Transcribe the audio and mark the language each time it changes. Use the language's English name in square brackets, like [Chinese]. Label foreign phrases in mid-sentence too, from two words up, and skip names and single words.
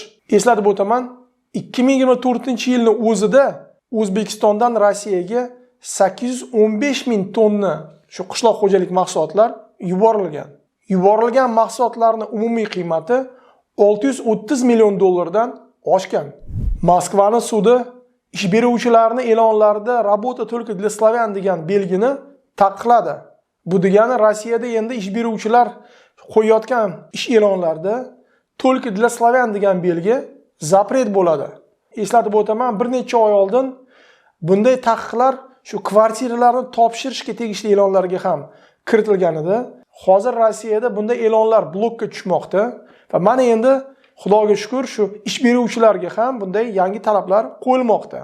[Uzbek] Eslatib o'taman, 2024-yilning o'zida O'zbekistondan Rossiyaga 815 ming tonna qishloq xo'jalik mahsulotlar yuborilgan. Yuborilgan mahsulotlarning umumiy qiymati 630 million dollardan oshgan. Moskvaning sudi ish beruvchilarni e'lonlarida [Russian] "Работа только для славян" [Uzbek] degan belgini taqiqladi. Bu degani Rossiyada endi ish beruvchilar qo'yayotgan ish e'lonlarida [Russian] "Только для славян" [Uzbek] degan belgi zapret bo'ladi. Eslatib o'taman, bir necha oy oldin bunday taqiqlar kvartiralarni topshirishga tegishli e'lonlarga ham kiritilgan edi. Hozir Rossiyada bunday e'lonlar blokka tushmoqda va mana endi Xudoga shukr ish beruvchilarga ham bunday yangi talablar qo'yilmoqda.